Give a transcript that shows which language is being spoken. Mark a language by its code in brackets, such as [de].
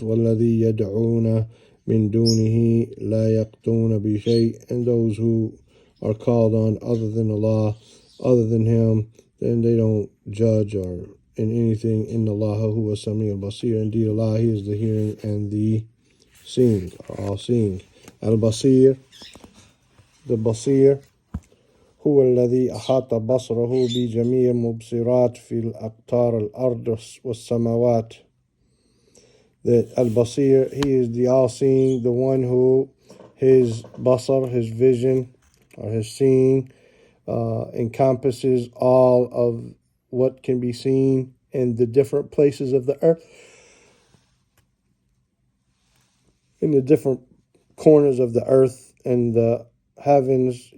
[ar] Walladhi yad'una min dunihi la yaqduna bi shay, [en] and those who are called on other than Allah, other than Him, then they don't judge or in anything. [ar] Inna Allaha huwa sami al-basir. [en] Indeed, Allah, He is the hearing and the seeing, or all seeing. [ar] Al-Basir, the Basir, هو الذي أحاط بصره بجميع مبصرات في الأقطار الأرض والسماوات. [en] That al-Basir, he is the all-seeing, the one who his basar, his vision, or his seeing, encompasses all of what can be seen in the different places of the earth, in the different corners of the earth and the heavens.